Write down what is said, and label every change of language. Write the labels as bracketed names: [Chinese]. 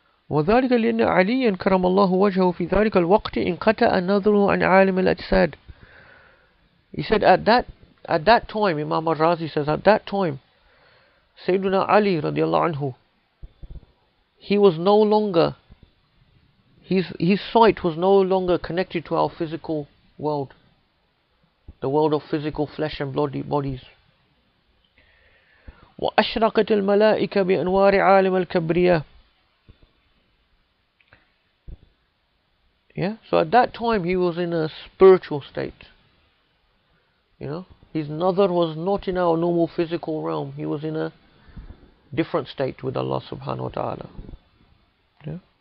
[Arabic] وذلك لأن عليا كرم الله وجهه في ذلك الوقت انقطع نظره عن عالم الأجساد. [English] He said at that time, Imam al-Razi says, at that time, Sayyiduna Ali radiallahu anhu, he was no longer, his sight was no longer connected to our physical world, the world of physical flesh and bodies. [Arabic] وأشرقت الملائكة بأنوار عالم الكبرياء. [English] Yeah, so at that time he was in a spiritual state. You know, his nazar was not in our normal physical realm. He was in a different state with Allah subhanahu wa ta'ala. Yeah.